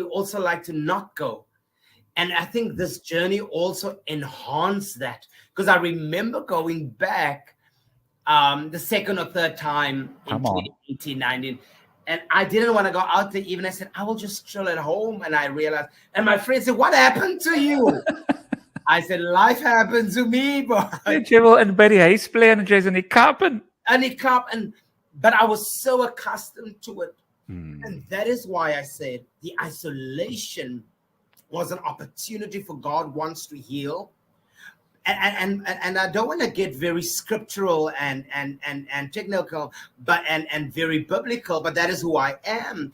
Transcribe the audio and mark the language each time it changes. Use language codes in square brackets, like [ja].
[en] You also like to not go. And I think this journey also enhanced that, because I remember going back the second or third time in 2018, 19. And I didn't want to go out there even. I said, I will just chill at home. And I realized, and my friend said, what happened to you? I said, life happened to me, but [af] jy wil in by die huis bly en jy's in die Kaap [en] but I was so accustomed to it. And that is why I said the isolation was an opportunity for God wants to heal. And I don't want to get very scriptural and technical, but and very biblical, but that is who I am.